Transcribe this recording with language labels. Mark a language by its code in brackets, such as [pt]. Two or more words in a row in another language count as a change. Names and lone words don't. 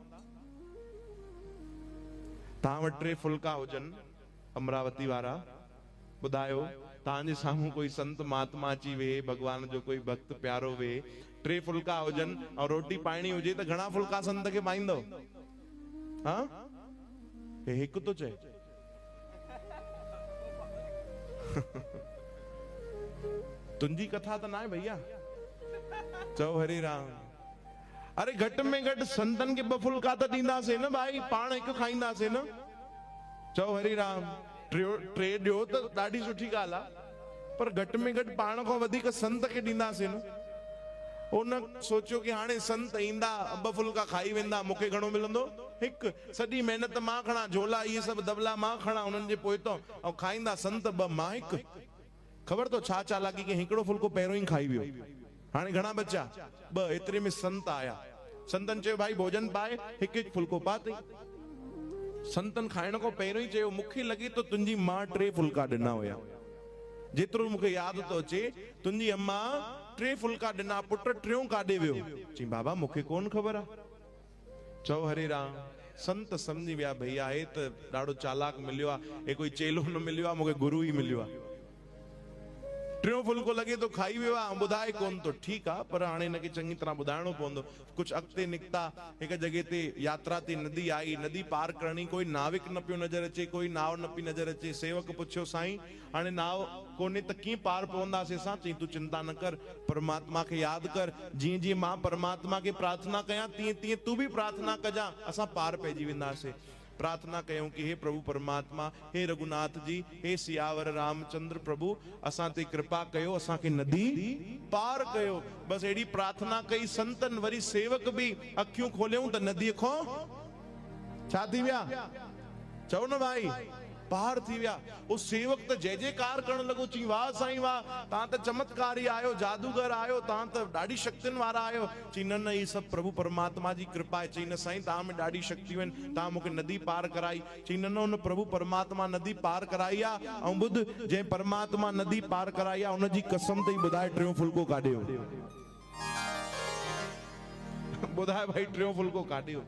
[sd] तव्हां वटि 3 फुल्का हुजनि, अमरावती वारा ॿुधायो, तव्हांजे साम्हूं कोई संत महात्मा अची वेहे, भगवान जो कोई भक्त प्यारो वेहे, 3 फुल्का हुजनि ऐं रोटी पाइणी हुजे त घणा फुल्का संत खे पाईंदव? हा, हे हिकु तो चए। तुंहिंजी कथा त न आहे भैया। चओ हरे राम। अरे घटि में घटि संतनि खे 2 फुल्का त ॾींदासीं न भाई, पाण हिकु खाईंदासीं न। चओ हरे राम। 3 ॾियो त ॾाढी सुठी ॻाल्हि आहे, पर घटि में घटि पाण खां वधीक संत खे ॾींदासीं न। उन सोचियो कि हाणे संत ईंदा, 2 फुल्का खाई वेंदा, मूंखे घणो मिलंदो? 1। सॼी महिनत मां खणा, झोला इहे सभु दबला मां खणा उन्हनि जे पोइतो, ऐं खाईंदा संत 2, मां 1। ख़बर तो छा चालाकी कि हिकिड़ो फुल्को पहिरियों ई खाई वियो। हाणे घणा बचा? 2। एतिरे में संत आया। संतन चयो भाई भोजन पाए, 1-1 फुल्को पाते। संतन खाइण को पहिरियों ही चयो मूंखे लगे तो तुंहिंजी मां 3 फुल्का ॾिना हुया। जेतिरो मूंखे यादि तो अचे, तुंहिंजी अम्मा 3 फुल्का ॾिना, पुट 3 काॾे वियो? चई बाबा मूंखे कोन ख़बर आहे। चओ हरे राम। संत सम्झी विया भैया हे त ॾाढो चालाक मिलियो आहे, हे कोई चेलो न मिलियो आहे, मूंखे गुरु ई मिलियो आहे। 3 फुल्को लगे तो खाई वियो आहे, ॿुधाए कोन तो, ठीकु आहे, पर हाणे हिनखे चङी तरह ॿुधाइणो पवंदो। कुछ अॻिते निकिता, हिक जॻह ते यात्रा ते नदी आई, नदी पार करणी, कोई नाविक न पियो नज़र अचे, कोई नाव न पई नज़र अचे। सेवक पुछियो साईं हाणे नाव कोन्हे त कीअं पार पवंदासीं असां? चई तूं चिंता न कर, परमात्मा खे यादि कर, जीअं जीअं मां परमात्मा खे प्रार्थना कयां तीअं तीअं तू भी प्रार्थना कजां, असां पार पइजी वेंदासीं। प्रार्थना कयूं कि हे प्रभु परमात्मा, हे रघुनाथ जी, हे सियावर रामचंद्र प्रभु, असां ते कृपा कयो, असां खे नदी पार कयो। बस एड़ी प्रार्थना कई संतन। वरी सेवक भी अखियूं खोलियूं त नदीअ खां छा थी विया? चओ न भाई, पार थी विया। वो सेवक त जय जयकार करण लॻो, चई वाह साईं वाह, तव्हां त चमत्कारी आयो, जादूगर आयो, तव्हां त ॾाढी शक्तियुनि वारा आयो। चई न न, [hi] ये सब [sd] प्रभु परमात्मा जी कृपा आहे। चई न साईं तव्हां में ॾाढी शक्तियूं आहिनि, तव्हां मूंखे नदी पार कराई। चई न न, उन प्रभु परमात्मा नदी पार कराई आहे, ऐं ॿुध जंहिं परमात्मा नदी पार कराई आहे उनजी कसम तई ॿुधाए 3 फुल्को काढियो। ॿुधाए भाई 3 फुल्को काढियो।